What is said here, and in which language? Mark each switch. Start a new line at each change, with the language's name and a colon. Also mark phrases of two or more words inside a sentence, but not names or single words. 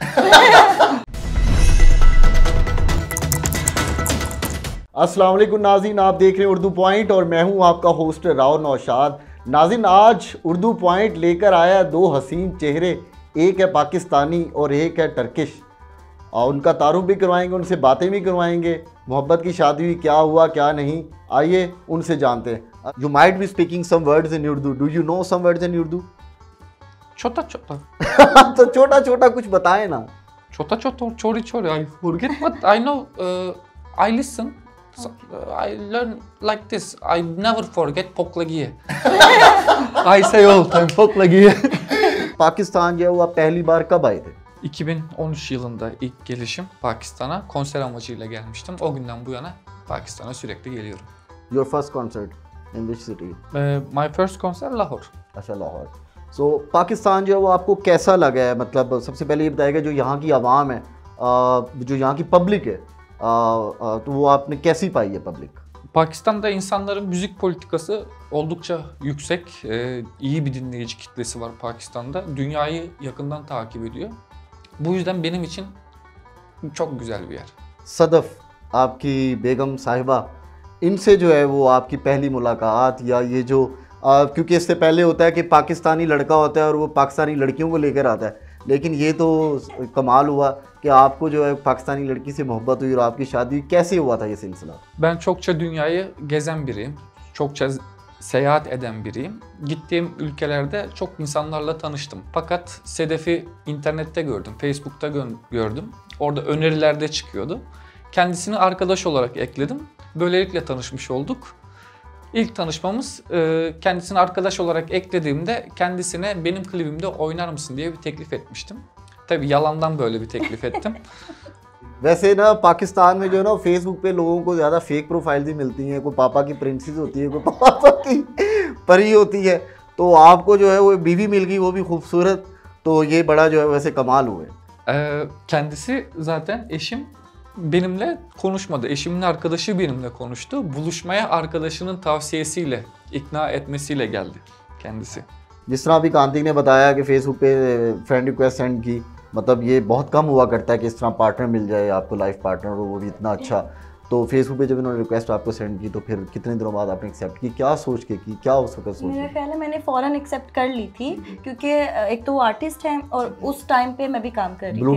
Urdu: السلام علیکم ناظرین، آپ دیکھ رہے ہیں اردو پوائنٹ اور میں ہوں آپ کا ہوسٹ راؤ نوشاد. ناظرین، آج اردو پوائنٹ لے کر آیا دو حسین چہرے، ایک ہے پاکستانی اور ایک ہے ٹرکش، اور ان کا تعارف بھی کروائیں گے، ان سے باتیں بھی کروائیں گے، محبت کی شادی ہوئی، کیا ہوا کیا نہیں، آئیے ان سے جانتے ہیں.
English: You might be speaking some words in Urdu, do you know some words in Urdu?
Urdu: چھوٹا چھوٹا. تو چھوٹا چھوٹا کچھ بتائیں نا. چھوٹا چھوٹا اور چھوٹی چھوٹی,
English: I forget, but I know, I listen. So, I learn like this. I never forget Poklagiye. I say all time Poklagiye.
Urdu: پاکستان جو ہے وہ آپ پہلی بار کب آئے تھے?
Turkish: 2013 yılında ilk gelişim Pakistan'a konser amacıyla gelmiştim. O günden bu yana Pakistan'a sürekli geliyorum.
English: Your first concert in which city? My first concert Lahore.
Urdu: اچھا، لاہور. سو پاکستان جو ہے وہ آپ کو کیسا لگا ہے؟ مطلب سب سے پہلے یہ بتائے گا جو یہاں کی عوام ہے، جو یہاں کی پبلک ہے، تو وہ آپ نے کیسی پائی ہے پبلک?
Turkish: Pakistan'da insanların müzik politikası oldukça yüksek. İyi bir dinleyici kitlesi var Pakistan'da. Dünyayı yakından takip ediyor. Bu yüzden benim için çok güzel bir yer.
Urdu: صدف، آپ کی بیگم صاحبہ، ان سے جو ہے وہ آپ کی پہلی ملاقات یا یہ جو کیونکہ اس سے پہلے ہوتا ہے کہ پاکستانی لڑکا ہوتا ہے اور وہ پاکستانی لڑکیوں کو لے کر آتا ہے، لیکن یہ تو کمال ہوا کہ آپ کو جو ہے پاکستانی لڑکی سے محبت ہوئی اور آپ کی شادی. کیسے ہوا تھا یہ سلسلہ?
Turkish: Ben çokça dünyayı gezen biriyim. Çokça seyahat eden biriyim. Gittiğim ülkelerde çok insanlarla tanıştım. Fakat Sedef'i internette gördüm, Facebook'ta gördüm. Orada önerilerde çıkıyordu. Kendisini arkadaş olarak ekledim. Böylelikle tanışmış olduk. İlk tanışmamız, kendisini arkadaş olarak eklediğimde kendisine benim klibimde oynar mısın diye bir teklif etmiştim. Tabii yalandan böyle bir teklif ettim.
Urdu: ویسے نا پاکستان میں جو ہے نا فیس بک پہ لوگوں کو زیادہ
English: fake profile
Urdu: بھی ملتی ہیں، کوئی پاپا کی پرنسس ہوتی ہے، کوئی پاپا کی پری ہوتی ہے، تو آپ کو جو ہے وہ بیوی مل گئی، وہ بھی خوبصورت، تو یہ بڑا جو ہے ویسے کمال ہوئے.
Turkish: Kendisi zaten eşim benimle konuşmadı. Eşimin arkadaşı benimle konuştu. Buluşmaya arkadaşının tavsiyesiyle, ikna etmesiyle geldi kendisi.
Urdu: جس طرح ابھی کانتک نے بتایا کہ فیس بک پہ
English: friend request send
Urdu: کی، مطلب یہ بہت کم ہوا کرتا ہے کہ اس طرح پارٹنر مل جائے آپ کو,
English: life partner,
Urdu: وہ بھی اتنا اچھا. تو فیس بک پہ جب انہوں نے ریکویسٹ آپ کو سینڈ کی تو پھر کتنے دنوں بعد آپ نے ایکسیپٹ کی? کیا سوچ کے کی، کیا اس وقت سوچ? میرا خیال ہے میں نے فوراً ایکسیپٹ کر لی تھی، کیونکہ ایک تو وہ آرٹسٹ ہیں اور اس ٹائم پہ میں بھی کام کر رہی تھی.